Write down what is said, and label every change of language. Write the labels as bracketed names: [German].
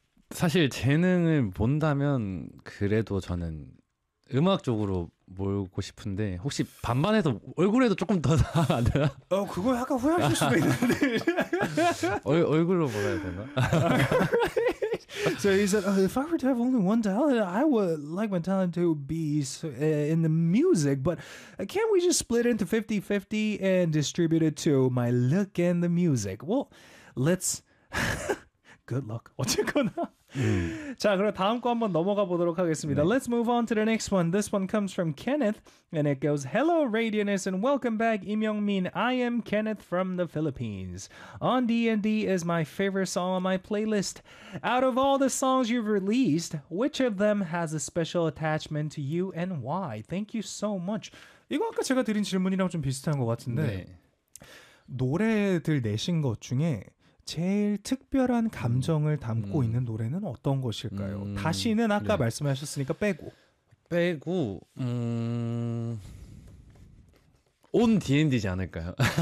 [Korean] 사실 재능을 본다면 그래도 저는 음악 쪽으로 몰고 싶은데 혹시 반반에서 얼굴에도 조금 더 그거 약간 후회하실 수도 있는데. 얼굴로 몰아야 되나? [English] So he said, oh, if I were to have only one talent, I would like my talent to be in the music, but can't we just split into 50-50 and distribute it to my look and the music? Well, let's. Good luck. [Korean] 어쨌거나. 자, 그럼 다음 거 한번 넘어가 보도록 하겠습니다. [English] Let's move on to the next one. This one comes from Kenneth, and it goes, "Hello, Radianess, and welcome back, 임영민. I am Kenneth from the Philippines. On D&D is my favorite song on my playlist. Out of all the songs you've released, which of them has a special attachment to you and why? Thank you so much." [Korean] 이거 아까 제가 드린 질문이랑 좀 비슷한 것 같은데 노래들 내신 것 중에 제일 특별한 감정을 담고 있는 노래는 어떤 것일까요? 다시는 아까 말씀하셨으니까 빼고. 빼고 온 D&D지 않을까요?